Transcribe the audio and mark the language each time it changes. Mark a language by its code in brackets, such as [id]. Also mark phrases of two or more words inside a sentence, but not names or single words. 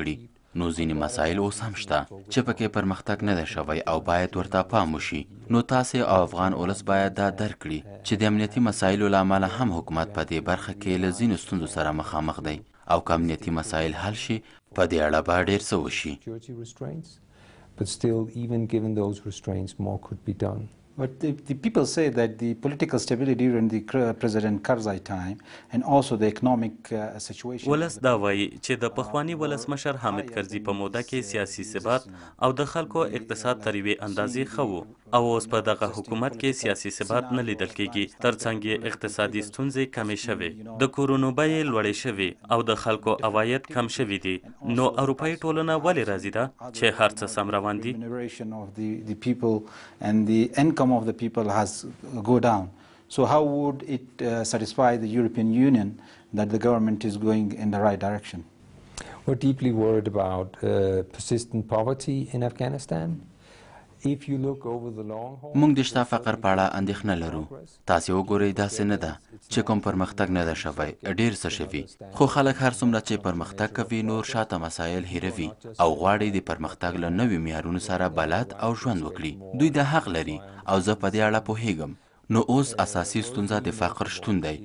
[ps] نو ځینې مسایل اوس هم شته چې پکې پرمختګ نه دی شوی او باید ورته پام وشي. نو تاسې او افغان ولس باید دا درک کړي چې د امنیتي مسایلو له امله هم حکومت په دې برخه کې له ځینو ستونزو سره مخامخ دی او که امنیتي مسایل حل شي په دې اړه به ډېر څه وشي. [en] But still, even given those restraints, more could be done. But the people say that the political stability during the President Karzai time and also the economic situation. [ps] ولس دا وایي چې د پخوانی ولسمشر حامد کرزي په موده کې سیاسي ثبات او د خلکو اقتصاد تر یوې اندازې ښه و او اوس په دغه حکومت کې سیاسي ثبات نه لیدل کیږي. ترڅنګ یې اقتصادي ستونزې کمې شوې، د کورونو بیې لوړې شوې او د خلکو عواید کم شوي دي. نو اروپایي ټولنه ولې راضي ده چې هر څه سم روان دي؟ [en] The people and the income of the people has go down. So how would it satisfy the European Union that the government is going in the right direction? We're deeply worried about persistent poverty in Afghanistan. If you look over the long haul, [ps] موږ د شته فقر په اړه اندېښنه لرو. تاسې وګورئ داسې نه ده چې کوم پرمختګ نه ده شوی، ډېر څه شوي، خو خلک هر څومره چې پرمختګ کوي نور شاته مسایل هیروي او غواړي د پرمختګ له نویو معیارونو سره بلد او ژوند وکړي. دوی د حق لري او زه په دې اړه پوهیږم. نو اوس اساسي ستونزه د فقر شتون دی.